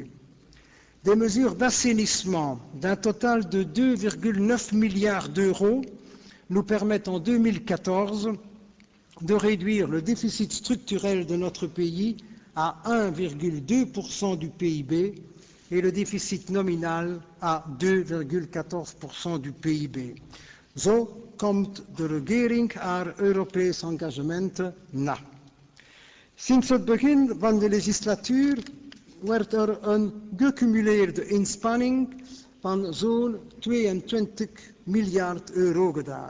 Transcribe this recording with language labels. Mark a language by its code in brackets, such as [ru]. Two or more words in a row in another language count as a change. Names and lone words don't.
[fr] Des mesures d'assainissement d'un total de 2,9 milliards d'euros nous permettent en 2014 de réduire le déficit structurel de notre pays à 1,2% du PIB et le déficit nominal à 2,14% du PIB. [nl] Zo komt de regering haar Europees engagement na. Sinds het begin van de legislatuur werd er een gecumuleerde inspanning van zo'n 22 miljard euro gedaan.